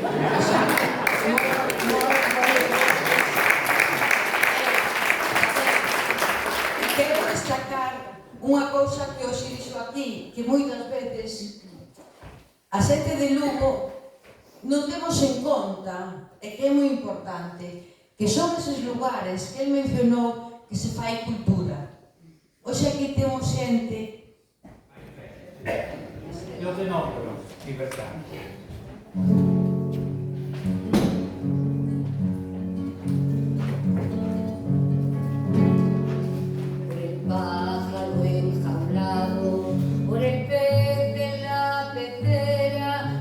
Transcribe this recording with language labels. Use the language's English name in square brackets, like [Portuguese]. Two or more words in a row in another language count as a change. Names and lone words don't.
[Galician] Quero destacar unha cousa que hoxe dixo aquí, que moitas veces a xente de Lugo non temos en conta, e que é moi importante, que son eses lugares que el mencionou que se fai cultura. Hoxe aquí temos xente... [Spanish] Yo te nombro, libertad. Por el pájaro enjaulado, por el pez de la pecera,